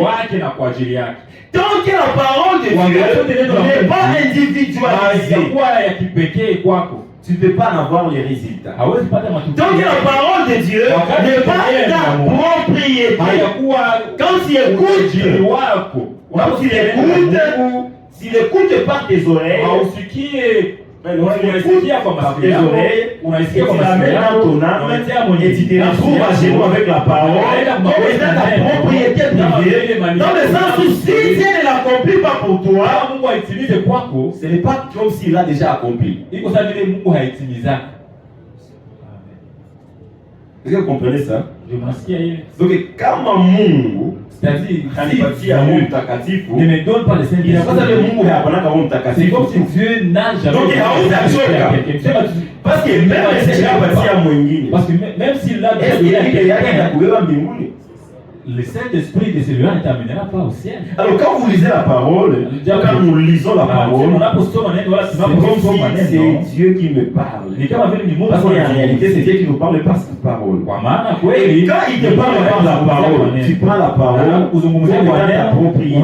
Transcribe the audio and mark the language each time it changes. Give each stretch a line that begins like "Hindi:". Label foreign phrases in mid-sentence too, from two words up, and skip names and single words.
French: Tant que la parole de Dieu n'est pas individualisée, tu ne peux pas en avoir les résultats. Tant que la parole de Dieu n'est pas ta propriété, quand tu écoutes, s'il écoute par tes oreilles,
Swahili: unasikia kwa
French: ton âme et tu te retrouves à genoux avec la parole, comme étant ta propriété privée, dans le sens où si Dieu ne l'accomplit pas pour toi, ce n'est pas comme s'il l'a déjà accompli. Est-ce que vous comprenez ça?
Swahili: Donc kama Mungu kanipatia Roho Mtakatifu,
French: ne me donne pas le Saint-Esprit.
Swahili: Mungu hapanaka Roho Mtakatifu.
French: C'est comme si Dieu n'a jamais. Donc hautachoka. Parce que même si
Swahili: anapatia mwingine,
French: parce que même s'il l'a déjà
Swahili: kubeba mbinguni,
French: le Saint-Esprit de celui-là ne t'amènera pas au ciel. Alors quand vous lisez la parole, quand nous lisons la parole, c'est Dieu qui me parle. Parce qu'en réalité, c'est Dieu qui nous parle par sa parole. Et quand il te parle par la parole, tu prends la parole, tu prends ta propriété.